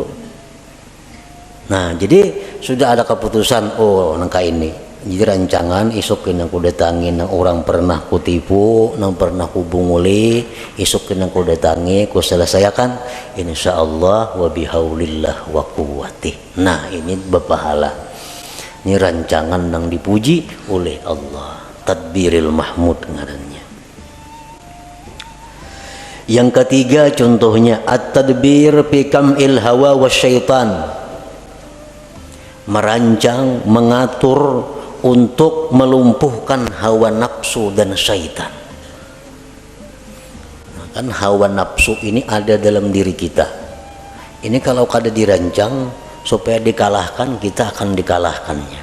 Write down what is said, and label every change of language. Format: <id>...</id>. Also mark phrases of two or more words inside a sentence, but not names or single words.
<id>Nah, jadi sudah ada keputusan, oh nangka ini jadi rancangan isuk kena ku datangi nang orang pernah ku tipu, nang pernah ku bunguli, isuk kena ku datangi ku selesaikan</id> <ar>إن شاء الله وبحول الله وقوته.</ar> <id>Nah, ini berpahala. Ini rancangan yang dipuji oleh Allah,</id> <ar>التدبير المحمود</ar> <id>ngarannya. Yang ketiga contohnya</id> <ar>التدبير في قمع الهوى والشيطان.</ar> <id>Merancang, mengatur untuk melumpuhkan hawa nafsu dan syaitan. Nah, kan hawa nafsu ini ada dalam diri kita. Ini kalau kada dirancang supaya dikalahkan, kita akan dikalahkannya.</id>